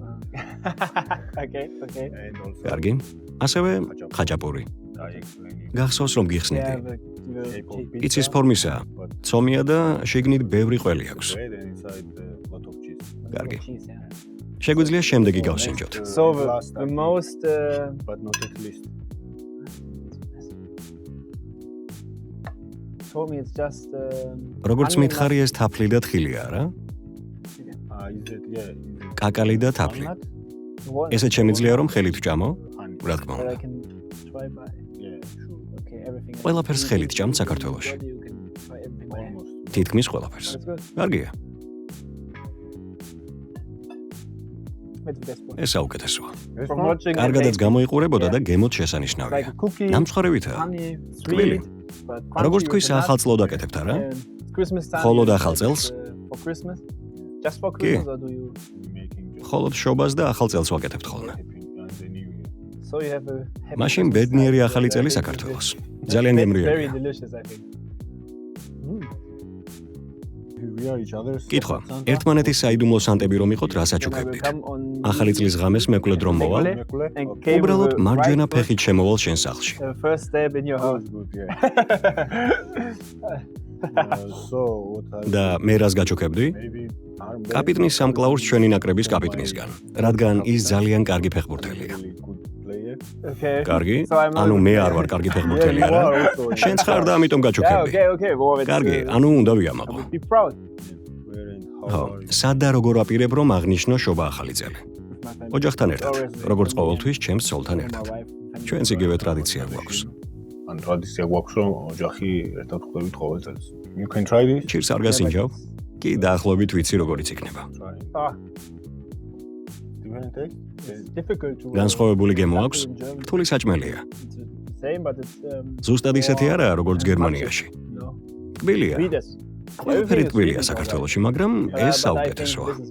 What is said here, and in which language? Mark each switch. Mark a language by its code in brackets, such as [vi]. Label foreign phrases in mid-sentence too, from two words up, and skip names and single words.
[en] Okay. [ka] კარგი. ასევე ხაჭაპური. გახსოვს რომ გიხსნიდი. იცის ფორმისაა. ცომია და შიგნით ბევრი ყველი აქვს. კარგი. შეგვიძლია შემდეგი გავსინჯოთ. [en] So the most but not at least. told me it's just [ka] როგორც მითხარი ეს თაფლი და თხილია რა? კაკალი და თაფლი. ესე შემიძლია რომ ხელით ვჭამო? რა თქმა უნდა. ყველაფერს ხელით ჭამთ საქართველოში. თითქმის ყველაფერს. კარგია. ეს საუკეთესოა. კარგადაც გამოიყურებოდა და გემოთ შესანიშნავია. ნამსხვრევითაა. თბილი. როგორც თქვი ახალ წელს დაკეთებთ არა? ხოლოდ ახალ წელს? [en] Just for Christmas or do you? [ka] ხოლოდ შობას და ახალ წელს ვაკეთებთ ხოლმე. [en] So you have a [ka] მაშინ ბედნიერი ახალი წელი საქართველოს. ძალიან გემრიელია. [en] Very delicious I think. [ka] კითხვა. ერთმანეთის საიდუმლო სანტები რომ იყოთ, რა საჩუქებდით? ახალი წლის ღამეს მეკვლა რომ მოვალ? უბრალოდ მარჯვენა ფეხით შემოვალ შენ სახლში. [en] First step in your house. [ka] და მე რას გაჩუქებდი? კაპიტნის სამკლაურს ჩვენი ნაკრების კაპიტნისგან, რადგან ის ძალიან კარგი ფეხბურთელია. [en] Okay. [ka] კარგი? ანუ მე არ ვარ კარგი ფეხბურთელი არა? შენც ხარ და ამიტომ გაჩუქებდი. [en] Okay. [ka] კარგი, ანუ უნდა ვიამაყო. [en] Be proud. [ka] სად და როგორ აპირებ რომ აღნიშნო შობა ახალი წელი? ოჯახთან ერთად, როგორც ყოველთვის ჩემს ცოლთან ერთად. ჩვენც იგივე ტრადიცია გვაქვს. ან ტრადიცია გვაქვს რომ ოჯახი ერთად ხვდებით ყოველ წელს. [en] You can try this. [ka] ჩირს არ გასინჯავ? კი, დაახლოებით ვიცი როგორიც იქნება. განსხვავებული გემო აქვს? რთული საჭმელია. ზუსტად ისეთი არაა, როგორც გერმანიაში. კბილია. ყველაფერი კბილია საქართველოში, მაგრამ ეს საუკეთესოა.